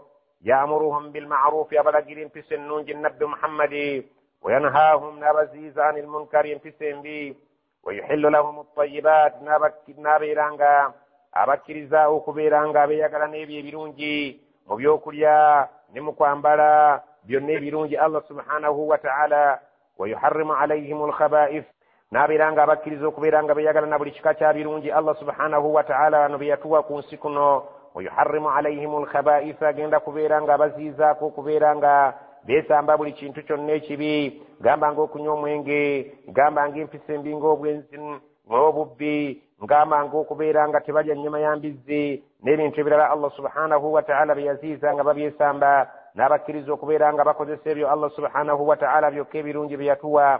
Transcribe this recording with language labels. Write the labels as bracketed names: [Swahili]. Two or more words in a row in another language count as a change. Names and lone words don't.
[Arabic] يأمرهم بالمعروف [Ganda] abalagira empisa ennungi nabbi Muhammadi [Arabic] وينهاهم [Ganda] n'abaziiza [Arabic] عن المنكر [Ganda] empisa embi [Arabic] ويحل لهم الطيبات [Ganda] n'abeera nga abakkiriza okubeera nga abeeyagala n'ebyo ebirungi mu byokulya ne mu kwambala byonna ebirungi [Arabic] الله سبحانه وتعالى. ويحرم عليهم الخبائث [Ganda] n'abeera nga abakkiriza okubeera nga beeyagala na buli kika kya birungi [Arabic] الله سبحانه وتعالى [Ganda] wano bye yatuwa ku nsi kuno. [Arabic] ويحرم عليهم الخبائث [Ganda] agenda kubeera nga abaziizaako okubeera nga beesamba buli kintu kyonna ekibi gamba ng'okunywa omwenge gamba ng'empisa embi ng'obwenzi n'obubbi ngamba ng'okubeera nga tebalya nnyama ya mbizzi n'ebintu ebirala [Arabic] الله سبحانه وتعالى [Ganda] bye yaziiza nga babyesamba n'abakkiriza okubeera nga bakozesa ebyo [Arabic] الله سبحانه وتعالى [Ganda] byokka ebirungi bye yatuwa.